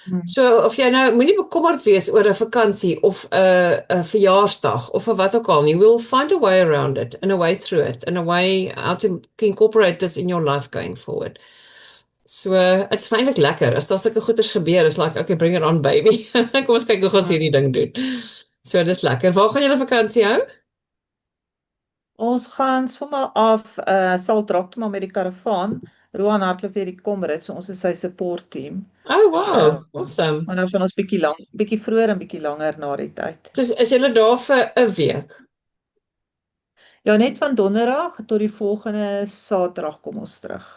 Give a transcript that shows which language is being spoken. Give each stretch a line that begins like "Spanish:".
Afrikaans: So of jy nou moenie bekommerd wees oor 'n vakansie of 'n verjaarsdag of wat ook al nie.
English: We'll find a way around it and a way through it and a way how to incorporate this in your life going forward.
Afrikaans: So, dit's eintlik lekker. As daar sulke goeders gebeur, is like,
English: okay, bring it on baby.
Afrikaans: Kom ons kyk hoe gaan ons hierdie ding doen. So, dis lekker. Waar gaan julle vakansie hou? Ons gaan sommer af Saltraktum met die karavaan. Roan hardloop vir die Comrades, so ons is sy support team.
English: Oh, wow. Uh, Awesome.
Afrikaans: Maar dan gaan ons bietjie vroeër en bietjie langer na die tyd. So, is julle daar vir 'n week? Ja, net van donderdag tot die volgende Saterdag kom ons terug.